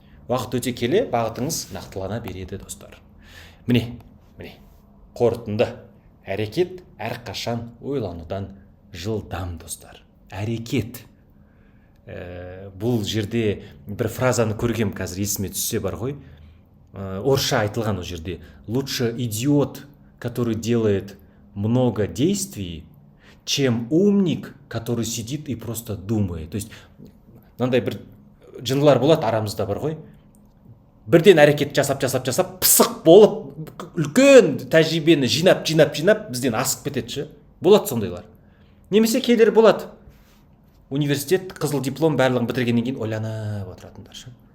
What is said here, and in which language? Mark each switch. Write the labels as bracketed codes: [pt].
[kk] Уақыт өте келе бағытыңыз нақтылана береді, достар. Міне, қорытынды. Әрекет әрқашан ойланудан жылдам, достар. Әрекет. Бұл жерде бір фразаны көргем, қазір есіме түссе бар ғой. Орысша айтылған ол жерде. [ru] Лучше идиот, который делает много действий, чем умник, который сидит и просто думает. То есть, [kk] мынандай бір жындылар болады арамызда бар ғой. Бірден әрекет жасап, пысық болып, үлкен тәжірибені жинап, бізден асып кетеді. Болады сондайлар. Немесе келер болады. Университет, қызыл диплом барлығын бітіргеннен кейін ойланып отыратындар.